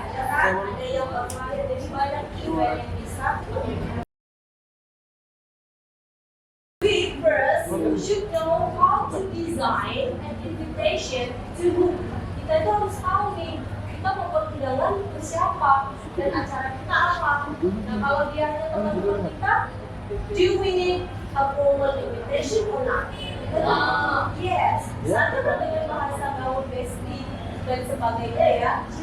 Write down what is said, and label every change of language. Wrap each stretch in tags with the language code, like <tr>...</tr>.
<id>Ada yang bermain, jadi banyak event yang bisa.</id> <en>We first should know how to design an invitation to whom.</en> <id>Kita itu harus tahu nih, kita mau berundangan ke siapa dan acara kita apa. Nah, kalau dia hanya teman-teman kita,</id> <en>do we need a formal invitation or not? Yes.</en> <id>Sana kan dengan bahasa gaul bestie dan sebagainya ya.</id>